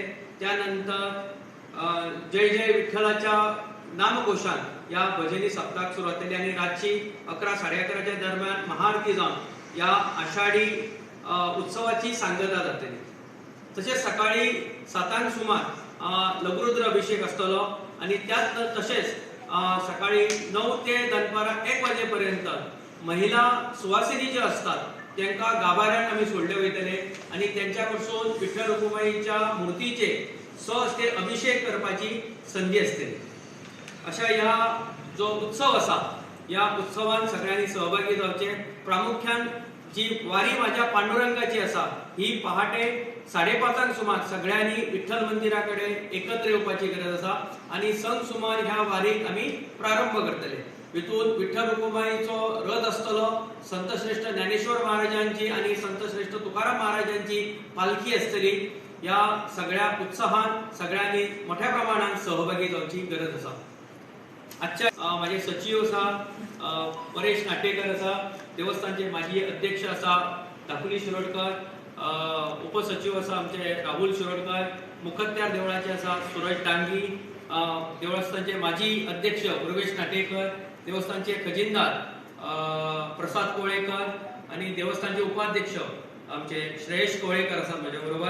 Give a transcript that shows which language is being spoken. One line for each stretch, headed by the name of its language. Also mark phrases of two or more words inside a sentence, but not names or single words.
Konkani: त्यानंतर जय जय विठ्ठलाच्या नामघोषान या भजनी सप्ताह सुरू जातली आणि रातची 11-11:30 दरम्यान महाआरती जावन या आषाढी उत्सवाची सांगता जातली. तसेच सकाळी 7 सुमार लघुरुद्र अभिषेक आसतलो आणि त्यात तसेच सकाळी 9 ते दनपारा 1 वाजेपर्यंत महिला सुवासिनी जे असतात त्यांना गाभाऱ्यात आम्ही सोडले वयतले आणि त्यांच्याकडसून विठ्ठल रखुमाईच्या मूर्तीचे सहज अभिषेक करपाची संधी असते. अशा ह्या जो उत्सव असा या उत्सवात सगळ्यांनी सहभागी जावचे. प्रामुख्यान जी वारी माझ्या पांडुरंगाची असा ही पहाटे 5:30 सुमार सगळ्यांनी विठ्ठल मंदिराकडे एकत्र येवपाची गरज असा आणि संक सुमार ह्या वारीक आम्ही प्रारंभ करतले. हितून विठ्ठल रखुमाईचो रथ असतलो, संतश्रेष्ठ ज्ञानेश्वर महाराजांची आणि संतश्रेष्ठ तुकाराम महाराजांची पालखी असतली. या सगळ्या उत्साहात सगळ्यांनी मोठ्या प्रमाणात सहभागी जावची गरज असा. आजच्या माझे सचिव असा परेश नाटेकर असा, देवस्थानचे माजी अध्यक्ष असा दाखुली शिरोडकर, उपसचिव असा आमचे राहुल शिरोडकर, मुखत्यार देवळाचे असा सूरज टांगी, देवस्थानचे माजी अध्यक्ष प्रवेश नाटेकर, देवस्थानचे खजिनदार प्रसाद कोळेकर आणि देवस्थानचे उपाध्यक्ष आमचे श्रेयश कोळेकर असा माझ्या बरोबर.